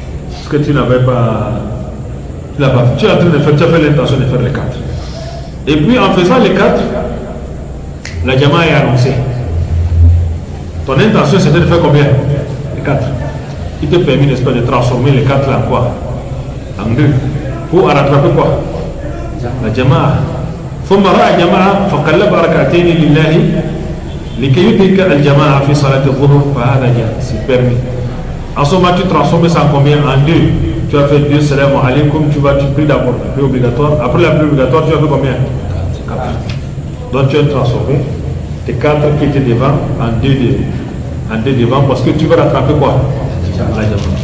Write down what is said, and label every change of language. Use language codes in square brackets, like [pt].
[fr] Ce que tu n'avais pas. Tu n'as pas fait. Tu es en train de faire, tu as fait l'intention de faire les 4. Et puis en faisant les 4, la Jama est annoncée. Ton intention c'était de faire combien? Les 4. Il te permet, n'est-ce pas, de transformer les 4 là en quoi? En 2. Pour rattraper quoi? La Jama. [ar] ثم رأى جماعة فقلب ركعتين لله لكي يدرك الجماعة في صلاة الظهر فهذا جاء, [fr] c'est permis. En ce moment tu transformes ça en combien? En 2. Tu as fait 2 salam alaikum, tu pries d'abord la prière obligatoire. Après la prière obligatoire, tu as fait combien? 4. Donc tu as transformé tes 4 qui étaient devant en 2 devant parce que tu vas rattraper quoi? La Jama.